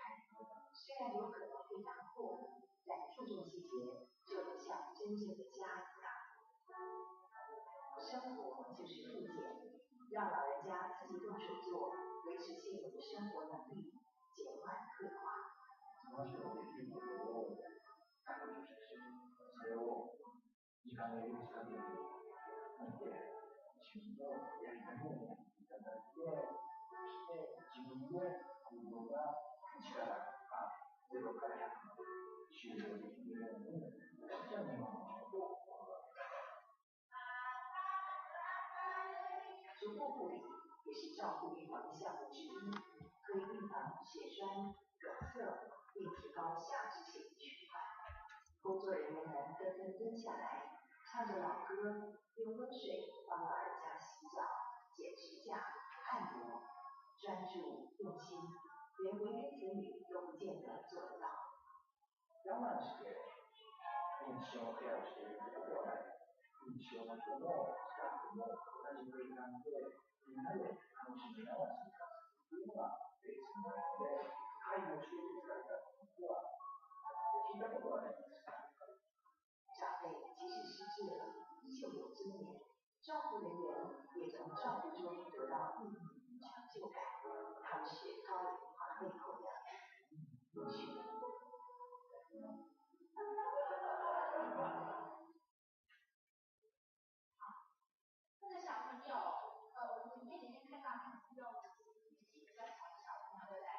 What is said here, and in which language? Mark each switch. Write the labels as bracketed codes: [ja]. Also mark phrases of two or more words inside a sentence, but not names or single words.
[zh] 虽然有可能会打破，但注重细节，就能像真正的家一样。生活就是复健，让老人家自己动手做，维持现有的生活能力，减缓退化。 [ja] その人のできることを彼女としてそれを時間の許す限り見て、自分のやりたいようにやっていただいて、そして自分で行動が1から0から100まで終了できるように、私は今の仕事を心がけます。 [zh] 足部护理也是照顾预防的项目之一，可以预防血栓、梗塞，并提高下肢血液循环。工作人员们纷纷蹲下来，唱着老歌，用温水帮老人家洗澡、剪指甲、按摩，专注用心，连维言子语都不见得做得到。 [ja] 我慢して認知症をケアをしていることではない。認知症の人もスタッフも同じ空間でみんなで楽しみながら生活するというのがベースになるので、介護している方々は聞いたことはないです。 [zh] 长辈即使失智了，依旧有尊严。照顾人员也从照顾中得到意义与成就感，他们是高龄化背后的英雄。这个小朋友，我们影片里面看到他是用年纪比较小的小朋友，对不对？